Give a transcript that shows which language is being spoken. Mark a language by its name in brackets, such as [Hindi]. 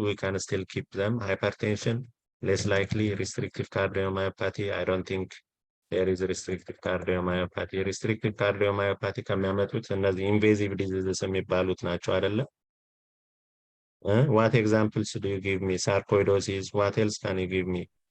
[English] We can still keep them. Hypertension, less likely. Restrictive cardiomyopathy, I don't think there is restrictive cardiomyopathy. [Amharic] Restrictive cardiomyopathy ከሚያመጡት እነዚህ [English] invasive diseases [Amharic] የሚባሉት ናቸው አይደለ? [English] What examples do you give me? Sarcoidosis, what else can you give me?